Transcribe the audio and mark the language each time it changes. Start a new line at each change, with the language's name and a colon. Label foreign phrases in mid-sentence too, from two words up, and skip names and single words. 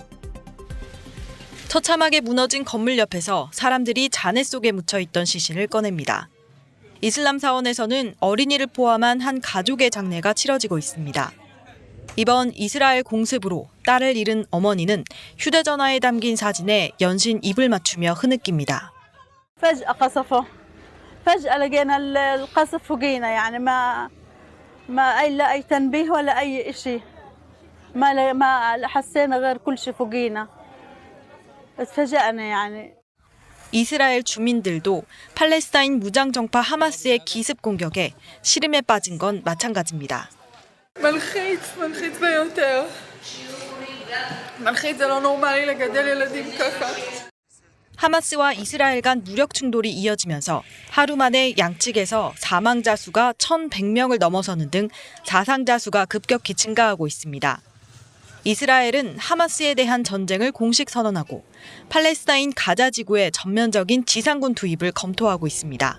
Korean: 처참하게 무너진 건물 옆에서 사람들이 잔해 속에 묻혀있던 시신을 꺼냅니다. 이슬람 사원에서는 어린이를 포함한 한 가족의 장례가 치러지고 있습니다. 이번 이스라엘 공습으로 딸을 잃은 어머니는 휴대전화에 담긴 사진에 연신 입을 맞추며 흐느낍니다.
Arabic: فجأة قصفه. فجأة لقينا القصف فوقينا يعني ما أي تنبيه ولا أي شيء. ما حسينا غير كل شيء فوقينا. اتفاجأنا يعني.
Korean: 이스라엘 주민들도 팔레스타인 무장정파 하마스의 기습 공격에 시름에 빠진 건 마찬가지입니다.
Hebrew: מלחיץ ביותר. מלחיץ, זה לא נורמלי לגדל ילדים ככה.
Korean: 하마스와 이스라엘 간 무력 충돌이 이어지면서 하루 만에 양측에서 사망자 수가 1,100명을 넘어서는 등 사상자 수가 급격히 증가하고 있습니다. 이스라엘은 하마스에 대한 전쟁을 공식 선언하고 팔레스타인 가자 지구의 전면적인 지상군 투입을 검토하고 있습니다.